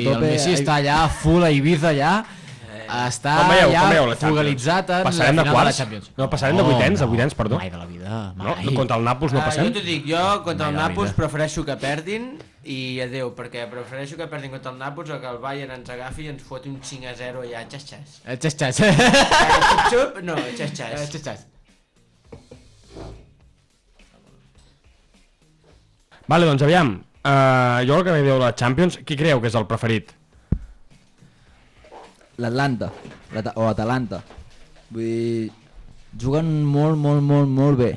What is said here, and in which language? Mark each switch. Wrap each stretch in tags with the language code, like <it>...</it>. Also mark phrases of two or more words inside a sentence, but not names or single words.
<ca>Sí, el Messi està allà full a Ibiza ja, està ja focalitzat en la final de la Champions. No, passarem de vuitens, perdó. Mai de la vida, mai. No, contra el Nàpols no passem. Jo t'ho dic, jo contra el Nàpols prefereixo que perdin i adeu, perquè prefereixo que perdin contra el Nàpols o que el Bayern ens agafi i ens foti un 5-0 ja, xas-xas. Xas-xas. Xup-xup, no, xas-xas. Vale, doncs aviam, jo el que me diu la Champions, qui creieu que és el preferit? L'Atlanta, o Atalanta. Vull dir, juguen molt bé.</ca>